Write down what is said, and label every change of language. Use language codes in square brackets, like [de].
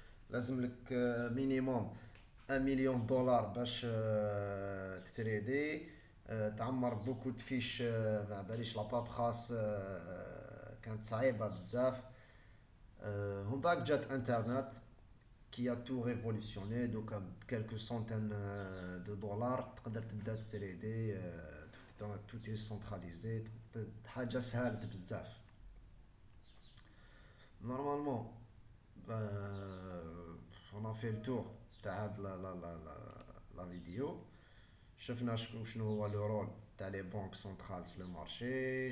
[ar] لازم لك مينيموم 1 مليون دولار باش تتريدي. تعمر بوكو دفيش، ما باليش لاباب خاص، كانت صعيبة بزاف. ومن بعد جات انترنت [fr] qui a tout révolutionné. Donc, à quelques centaines de dollars, [ar] تقدر تبدا تريدي. [fr] tout est centralisé. [ar] حاجة سهلت بزاف. [fr] Normalement, on a fait le tour [ar] تاع هاد [fr] la vidéo. [ar] شفنا شنو هو لو رول تاع لي بنك سنترال في لو مارشي.